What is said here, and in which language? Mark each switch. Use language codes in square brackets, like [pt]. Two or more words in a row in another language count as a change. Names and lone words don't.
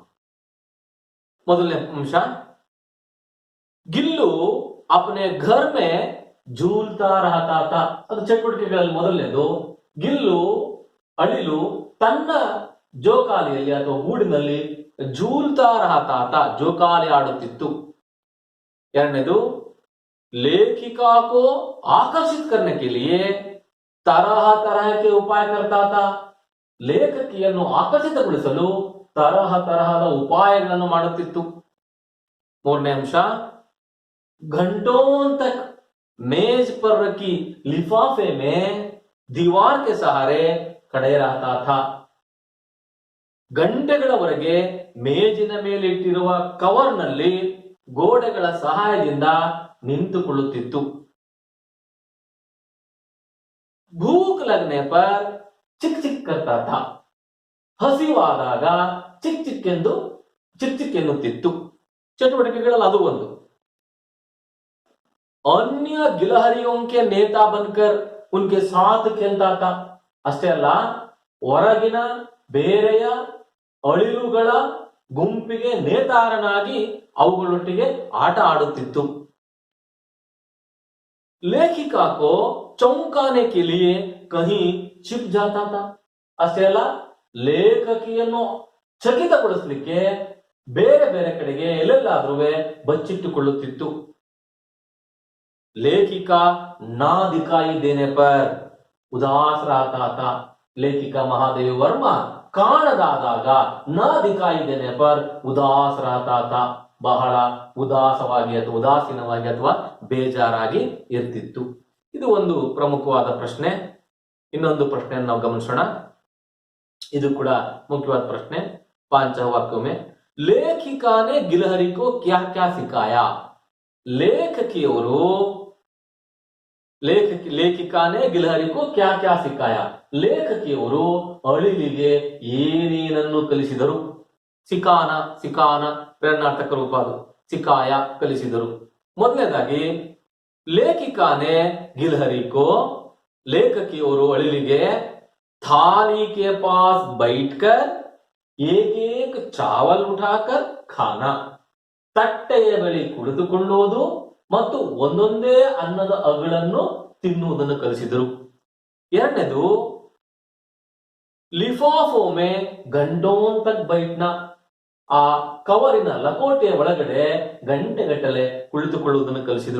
[kn] ಮೊದಲನೇ ಅಂಶ, [hi] गिल्लू अपने घर में झूलता रहता था. [kn] ಅದು ಚಟುವಟಿಕೆಗಳಲ್ಲಿ ಮೊದಲನೇದು. ಗಿಲ್ಲು ಅಳಿಲು ತನ್ನ ಜೋಕಾಲಿಯಲ್ಲಿ ಅಥವಾ ಗೂಡಿನಲ್ಲಿ [hi] झूलता रहता था, [kn] ಜೋಕಾಲಿ ಆಡುತ್ತಿತ್ತು. 2ನೇದು, [hi] लेखिका को आकर्षित करने के लिए तरह तरह के उपाय करता था. [kn] ಲೇಖಕಿಯನ್ನು ಆಕರ್ಷಿತಗೊಳಿಸಲು ತರಹದ ಉಪಾಯಗಳನ್ನು ಮಾಡುತ್ತಿತ್ತು. 3ನೇ ಅಂಶ, [hi] घंटों तक मेज पर रखी लिफाफे में दीवार के सहारे खड़े रहता था. [kn] ಗಂಟೆಗಳವರೆಗೆ ಮೇಜಿನ ಮೇಲೆ ಇಟ್ಟಿರುವ ಕವರ್ನಲ್ಲಿ ಗೋಡೆಗಳ ಸಹಾಯದಿಂದ ನಿಂತುಕೊಳ್ಳುತ್ತಿತ್ತು. [hi] भूख लगने पर चिक चिक करता था. [kn] ಹಸಿವಾದಾಗ ಚಿಕ್ ಚಿಕ್ ಎನ್ನುತ್ತಿತ್ತು. ಚಟುವಟಿಕೆಗಳಲ್ಲಿ ಅದು ಒಂದು. [hi] अन्य गिलहरियों के नेता बनकर उनके साथ खेलता था. [kn] ಅಷ್ಟೇ ಅಲ್ಲ, ಹೊರಗಿನ ಬೇರೆಯ ಅಳಿಲುಗಳ ಗುಂಪಿಗೆ ನೇತಾರನಾಗಿ ಅವುಗಳೊಟ್ಟಿಗೆ ಆಟ ಆಡುತ್ತಿತ್ತು. [hi] लेखिका को चौंकाने के लिए कहीं छिप जाता था. [kn] ಅಷ್ಟೇ ಅಲ್ಲ, ಲೇಖಕಿಯನ್ನು ಚಕಿತಗೊಳಿಸಲಿಕ್ಕೆ ಬೇರೆ ಬೇರೆ ಕಡೆಗೆ ಎಲ್ಲೆಲ್ಲಾದ್ರೂ ಬಚ್ಚಿಟ್ಟುಕೊಳ್ಳುತ್ತಿತ್ತು. [hi] लेखिका ना दिखाई देने पर उदास रहता था. लेखिका महादेवी वर्मा ಕಾಣದಾದಾಗ ना दिखाई देने पर उदास रहता था. [kn] ಬಹಳ ಉದಾಸವಾಗಿ ಅಥವಾ ಉದಾಸೀನವಾಗಿ ಅಥವಾ ಬೇಜಾರಾಗಿ ಇರ್ತಿತ್ತು. ಇದು ಒಂದು ಪ್ರಮುಖವಾದ ಪ್ರಶ್ನೆ. ಇನ್ನೊಂದು ಪ್ರಶ್ನೆಯನ್ನು ನಾವು ಗಮನಿಸೋಣ. ಇದು ಕೂಡ ಮುಖ್ಯವಾದ ಪ್ರಶ್ನೆ. [hi] पांच वाक्य में लेखिका ने गिलहरी को क्या क्या सिखाया. लेखिका ने गिलहरी को क्या क्या सिखाया. [kn] ಲೇಖಕಿಯವರು ಅಳಿಲಿಗೆ ಏನೇನನ್ನು ಕಲಿಸಿದರು. ಸಿಕಾನ ಪ್ರೇರಣಾರ್ಥಕ ರೂಪ ಅದು. ಸಿಕಾಯ ಕಲಿಸಿದರು. ಮೊದಲನೇದಾಗಿ [hi] लेखिका ने गिलहरी को, [kn] ಲೇಖಕಿಯವರು ಅಳಿಲಿಗೆ [hi] थाली के पास बैठकर एक एक चावल उठाकर खाना, [kn] ತಟ್ಟೆಯ ಬಳಿ ಕುಳಿತುಕೊಳ್ಳುವುದು ಮತ್ತು ಒಂದೊಂದೇ ಅನ್ನದ ಅಗಳನ್ನು ತಿನ್ನುವುದನ್ನು ಕಲಿಸಿದರು. ಎರಡನೇದು [hi] लिफ़ाफ़ों में घंटों तक बैठना, [kn] ಆ ಕವರಿನ ಲಕೋಟೆಯ ಒಳಗಡೆ ಗಂಟೆಗಟ್ಟಲೆ ಕುಳಿತುಕೊಳ್ಳುವುದನ್ನು ಕಲಿಸಿದರು.